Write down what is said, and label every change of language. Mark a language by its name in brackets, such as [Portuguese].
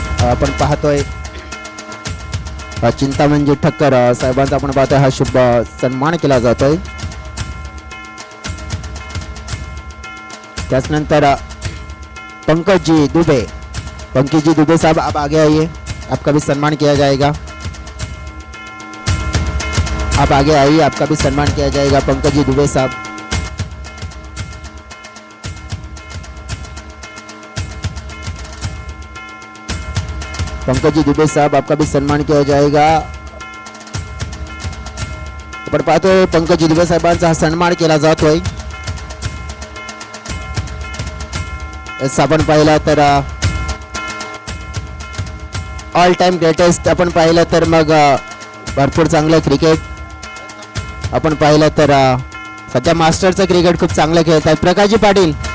[Marathi] आपण पाहतोय चिंतामणजी ठक्कर साहेबांचा आपण पाहतोय हा शुभ सन्मान केला जातोय. [Hindi] त्यानंतर पंकजी दुबे साहब आप आगे आइए, आपका भी सम्मान किया जाएगा. आप आगे आइए, आपका भी सम्मान किया जाएगा पंकजी दुबे साहब. पंकज जी दुबे साहब आपका भी सम्मान किया जाएगा. [Marathi] आपण पाहतोय पंकज जी दुबे साहेबांचा हा सन्मान केला जातोय. आपण पाहिला तर ऑल टाइम ग्रेटेस्ट आपण पाहिलं तर मग भरपूर चांगलं क्रिकेट आपण पाहिलं तर सध्या मास्टरचं क्रिकेट खूप चांगलं खेळत आहेत प्रकाशजी पाटील.